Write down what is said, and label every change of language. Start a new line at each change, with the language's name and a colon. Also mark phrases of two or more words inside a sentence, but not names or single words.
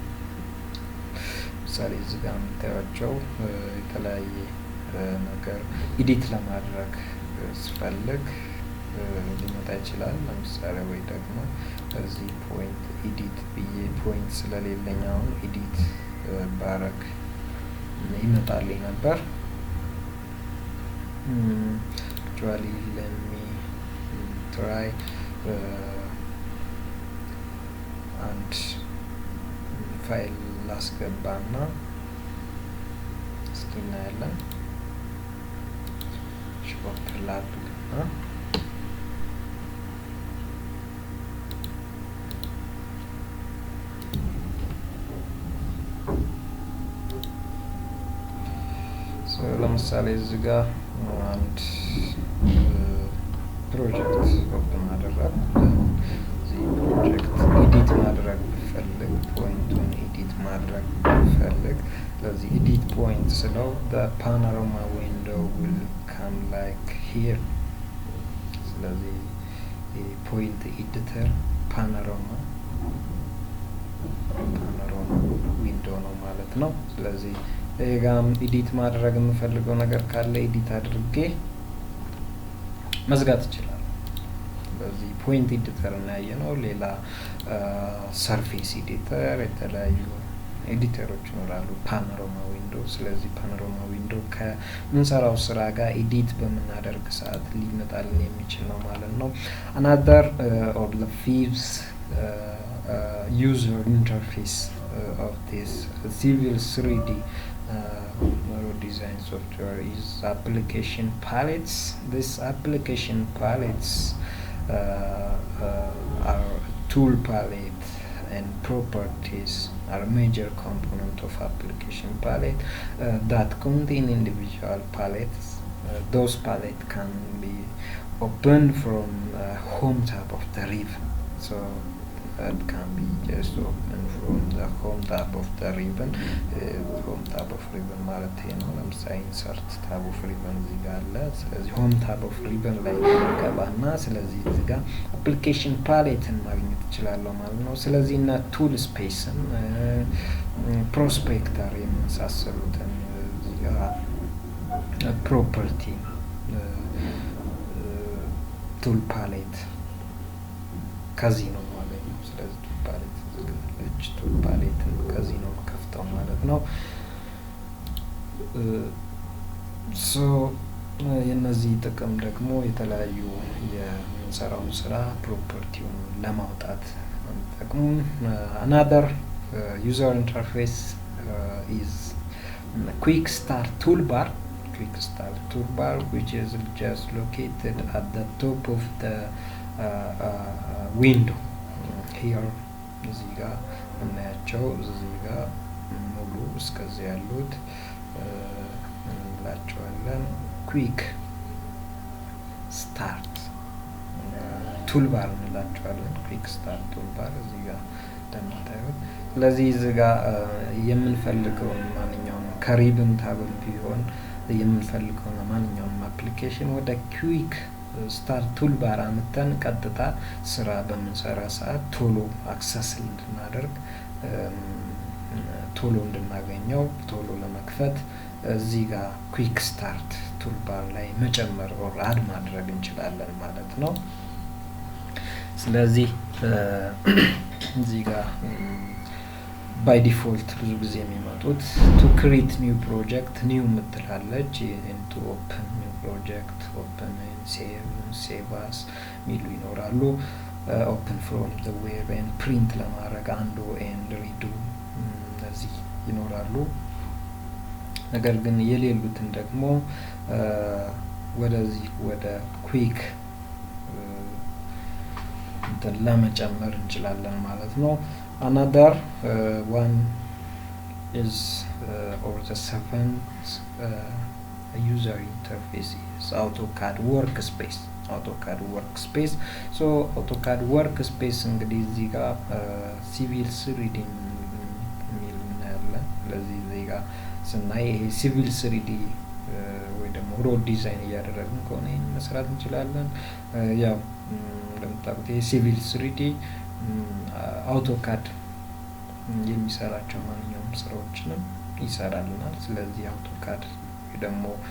Amharic: ምሳሌ እዚህ ጋር የምታዩቸው የተለያየ ነገር ኤዲት ለማድረግ ስፈልግ ሊመጣ ይችላል። ለምሳሌ ወይ ደግሞ እዚህ ፖይንት ኤዲት ብዬ ፖይንት ስለሌለኝ አሁን ኤዲት ባረግ ይመጣልኝ ነበር።
English: actually let me try and
Amharic: ፋይል ላስገባና እስኪ እናያለን። ሽፖርት ላድርግና ለምሳሌ እዚህ ጋር አንድ ፕሮጀክት ኦፕን አደረግ። እዚህ ፕሮጀክት ኤዲት ማድረግ ብፈልግ ፖይንቱን ኤዲት ማድረግ ብፈልግ ስለዚህ
English: edit point
Amharic: ስለው
English: the panorama window will come like here።
Amharic: ስለዚህ
English: point editor panorama
Amharic: ዊንዶ ነው ማለት ነው። ስለዚህ ጋም ኤዲት ማድረግ የምፈልገው ነገር ካለ ኤዲት አድርጌ መዝጋት ይችላል። በዚህ
English: point editor
Amharic: እና ያየነው ሌላ
English: surface editor
Amharic: የተለያዩ ኤዲተሮች ይኖራሉ
English: panorama window።
Amharic: ስለዚህ
English: panorama window
Amharic: ከምንሰራው ስራ ጋር ኤዲት በምናደርግ ሰዓት ሊመጣልን የሚችል ነው ማለት ነው።
English: another or the fifth user interface of this civil 3D design software is application palettes. This application palettes are tool palette and properties are major component of application palette that contain individual palettes. Those palettes can be opened from home tab of the ribbon. So that can be just open from the home tab of the ribbon. Home tab of ribbon
Amharic: ማለት ነው። ለምሳሌ
English: insert tab of ribbon
Amharic: እዚህ ጋር አለ። ስለዚህ
English: home tab of ribbon
Amharic: ላይ ገባና ስለዚህ እዚህ ጋር
English: application palette
Amharic: ማግኘት እችላለሁ ማለት ነው። ስለዚህ እና
English: toolspace prospector
Amharic: የመሳሰሉትን እዚህ ጋር property
English: tool palette
Amharic: ከዚህ ነው ማለት ነው። ስለዚህ
English: tool palette
Amharic: እዚህ
English: tool palette
Amharic: ከዚህ ነው ከፍተው ማለት ነው። ሶ የነዚህ ጥቅም ደግሞ የተለያዩ የምንሰራውን ስራ ፕሮፐርቲውን ለማውጣት ጥቅሙ
English: another user interface is quick start toolbar. Quick start toolbar which is just located at the top of the window.
Amharic: Here እዚህ ጋር እናያቸው እዚህ ጋር ሙሉ እስከዚህ ያሉት እንላቸዋለን quick
English: start toolbar
Amharic: እንላቸዋለን።
English: quick start toolbar
Amharic: እዚህ ጋር እንደምታዩት። ስለዚህ እዚህ ጋር የምንፈልገው ማንኛውም ከሪብን ታብም ቢሆን የምንፈልገው ማንኛውም አፕሊኬሽን ወደ
English: quick start toolbar
Amharic: አመጣን ቀጥታ ስራ በምንሰራ ሰዓት ቶሎ አክሰስ እንድናደርግ ቶሎ እንድናገኘው ቶሎ ለመክፈት እዚህ ጋር
English: quick start toolbar
Amharic: ላይ መጨመር
English: or add
Amharic: ማድረግ እንችላለን ማለት ነው። ስለዚህ እዚህ
English: ጋር by default
Amharic: ብዙ ጊዜ የሚመጡት
English: to create new project new ምትላለች and to open new project open and save as
Amharic: ሚሉ ይኖራሉ።
English: open from the web and print ለማድረግ undo and redo
Amharic: እነዚህ ይኖራሉ። ነገር ግን የሌሉትን ደግሞ ወደዚህ ወደ quick ለመጨመር እንችላለን ማለት ነው።
English: another one is or the seventh user interface is AutoCAD workspace. AutoCAD workspace. So AutoCAD workspace
Amharic: እንግዲህ እዚህ ጋር ሲቪል ስሪዲ የሚል እናያለን። ለዚህ እዚህ ጋር ስናይ ይሄ ሲቪል ስሪዲ ወይ ደግሞ ሮድ ዲዛይን እያደረግን ከሆነ ይሄን መስራት እንችላለን። ያው እንደምታውቁት ይሄ ሲቪል ስሪዲ AutoCAD የሚሰራቸው ማንኛውም ስራዎችንም ይሰራልናል። ስለዚህ AutoCAD ደግሞ